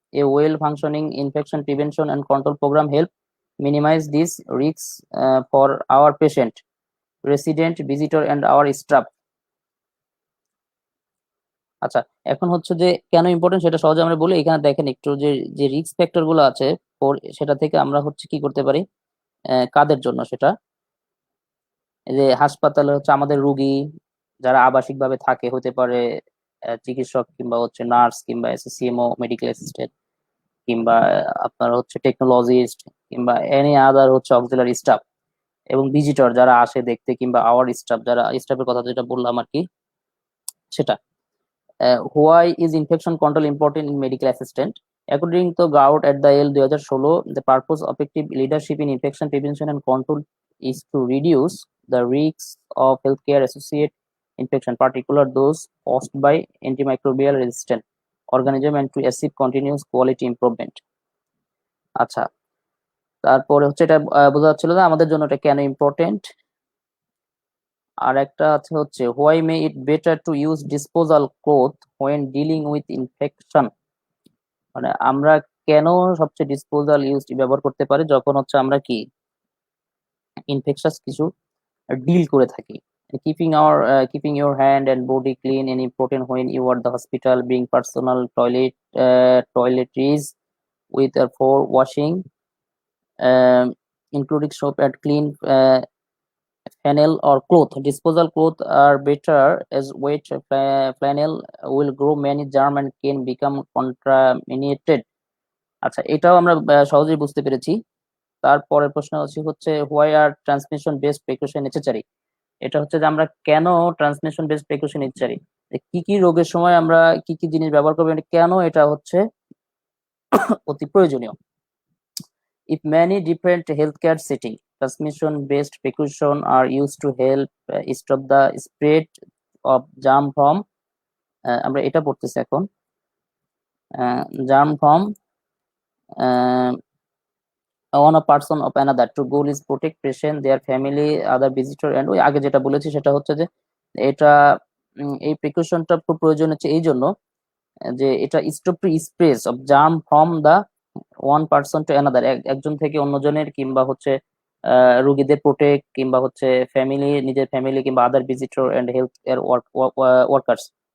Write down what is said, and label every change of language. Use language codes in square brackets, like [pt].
[en] A well-functioning infection prevention and control program help minimize these risks for our patient, resident, visitor, and our staff. [bn] আচ্ছা, এখন হচ্ছে যে কেন important সেটা সহজে আমরা বলি। এখানে দেখেন একটু যে যে রিস্ক ফ্যাক্টর গুলো আছে সেটা থেকে আমরা হচ্ছে কি করতে পারি, কাদের জন্য সেটা, এই যে হাসপাতালে হচ্ছে আমাদের রোগী যারা আবাসিক ভাবে থাকে, হতে পারে চিকিৎসক কিংবা হচ্ছে নার্স কিংবা সিএমও, মেডিকেল অ্যাসিস্ট্যান্ট, কিংবা আপনার হচ্ছে টেকনোলজিস্ট, কিংবা এনি আদার হচ্ছে অক্সিলারি স্টাফ, এবং ভিজিটর যারা আসে দেখতে, কিংবা আওয়ার স্টাফ, যারা স্টাফের কথা যেটা বললাম আর কি সেটা। [en] Why is infection control important in medical assistant, according to gout at the L 2016, the purpose of effective leadership in infection prevention and control is to reduce the risks of healthcare associated infection, particularly those caused by antimicrobial resistant organism, and to achieve continuous quality improvement. [bn] আচ্ছা, তারপরে হচ্ছে এটা বোঝা যাচ্ছিল যে আমাদের জন্য এটা কেন ইম্পর্টেন্ট। আর একটা আছে হচ্ছে [en] why may it better to use disposal cloth when dealing with infection, [bn] মানে আমরা কেন সবচেয়ে ডিসপোজাল ইউজ ব্যবহার করতে পারি যখন হচ্ছে আমরা কি ইনফেকশাস কিছু ডিল করে থাকি। [en] Keeping your hand and body clean and important when you are at the hospital, being personal toiletries with for washing, including soap and clean flannel or cloth. Disposal cloth are better as wet flannel will grow many germ and can become contaminated. [bn] আচ্ছা, এটাও আমরা সহজেই বুঝতে পেরেছি। তারপরের প্রশ্ন হচ্ছে [en] why are transmission based precaution necessary, [bn] এটা হচ্ছে যে আমরা কেন ট্রান্সমিশন বেসড প্রিকশন ইচ্ছারি, কি কি রোগের সময় আমরা কি কি জিনিস ব্যবহার করবো, কেন এটা হচ্ছে অতি প্রয়োজনীয়। [en] If many different healthcare setting, transmission-based precaution are used to help stop the spread of germ from [bn] আমরা এটা পড়তেছি এখন [en] germ from one a person of another. To goal is protect patient, their family, other visitor, and [bn] ওই আগে যেটা বলেছি সেটা হচ্ছে যে এটা এই প্রিকশনটা খুব প্রয়োজন হচ্ছে এই জন্য যে এটা [en] stop to spread of germ from the one person to another, [bn] একজন থেকে অন্যজনের কিংবা হচ্ছে রোগীদের প্রোটেক্ট কিংবা হচ্ছে ফ্যামিলি, নিজের ফ্যামিলি কিংবা [en] Other visitor and health care workers.